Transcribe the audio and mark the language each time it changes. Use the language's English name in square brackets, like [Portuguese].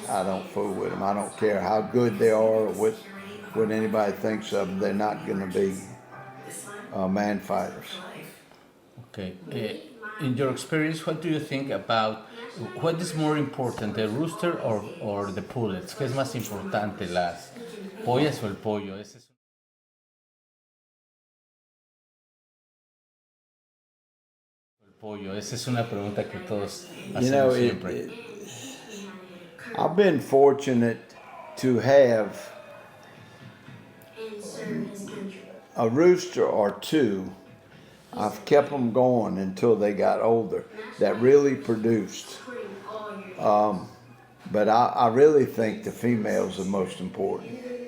[English] I don't fool with them. I don't care how good they are or what anybody thinks of them. They're not going to be man fighters. Okay. In your experience, what do you think about what is more important, the rooster or the pullets? [Spanish] ¿Qué es más importante, las pollas o el pollo? Esa es una pregunta que todos hacemos siempre. [English] I've been fortunate to have a rooster or two. I've kept them going until they got older, that really produced. But I really think the females are most important.